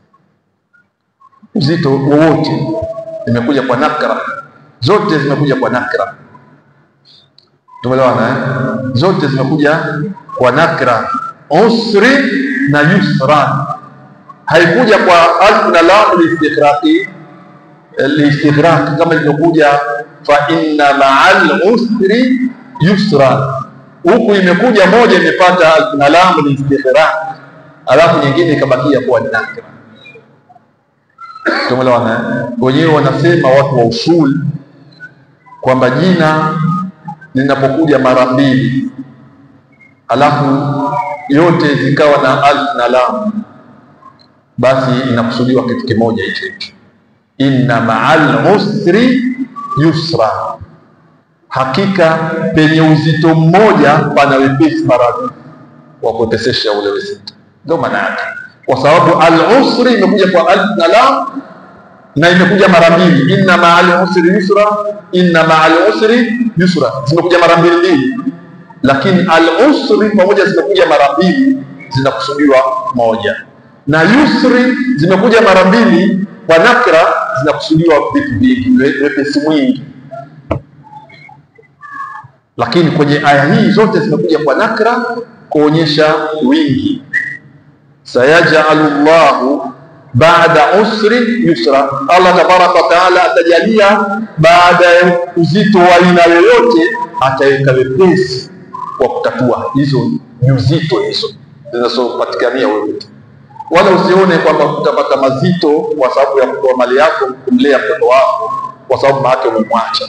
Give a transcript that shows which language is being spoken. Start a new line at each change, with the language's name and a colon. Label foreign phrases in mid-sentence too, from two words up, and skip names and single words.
Swahili: Uzito wowote imekuja kwa nakra, zote zimekuja kwa nakra. Tumeelewana Zote zimekuja kwa nakra, usri na yusra. Haikuja kwa alif na lam listighraq kama ilivyokuja
Arabic: فإن مع العسر يسرا.
Swahili: Huku imekuja moja imepata alif na lam listighraq, alafu nyingine ikabakia kuwa nakra. Tumeelewana Wenyewe wanasema watu wa usul kwamba jina linapokuja mara mbili alafu yote zikawa na alif na lam, basi inakusudiwa kitu kimoja hicho.
Arabic: إن مع العسر يسرا,
Swahili: hakika penye uzito mmoja pana wepesi mara wa kuwepesesha ule uzito. Ndio maana yake, kwa sababu al-usri imekuja kwa alif na lam na imekuja mara mbili.
Arabic: إن مع العسر يسرا، إن مع العسر يسرا,
Swahili: zimekuja mara mbili, lakini al-usri pamoja zimekuja mara mbili, zinakusudiwa moja, na yusri zimekuja mara mbili kwa nakra, zinakusudiwa vitu vingi, wepesi mwingi. Lakini kwenye aya hii zote zimekuja kwa nakra kuonyesha wingi.
Arabic: سيجعل الله بعد عسر يسرا, الله تبارك وتعالى
Swahili: atajalia baada ya uzito wa aina yoyote, ataweka wepesi kwa kutatua hizo uzito hizo zinazopatikania wewe. Wala usione kwamba utapata mazito kwa sababu ya kutoa mali yako kumlea mtoto wako, kwa sababu mama umemwacha.